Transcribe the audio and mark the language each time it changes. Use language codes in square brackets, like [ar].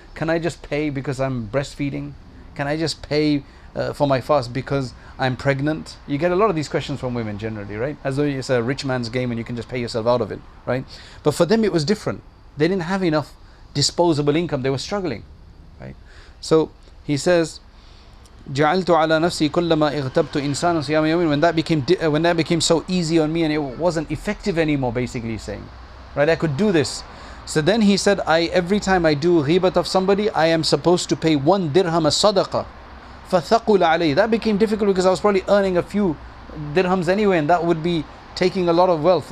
[en] Can I just pay because I'm breastfeeding? Can I just pay for my fast because I'm pregnant? You get a lot of these questions from women generally, right? As though it's a rich man's game and you can just pay yourself out of it, right? But for them it was different. They didn't have enough disposable income. They were struggling, right? [ar] So he says, جعلت على نفسي كلما اغتبت إنسانا صيام يوم. [en] When that became so easy on me and it wasn't effective anymore, basically he's saying, right? I could do this. So then he said, every time I do ghibat of somebody, I am supposed to pay 1 dirham as sadaqah. [ar] فثقل علي. [en] That became difficult because I was probably earning a few dirhams anyway, and that would be taking a lot of wealth.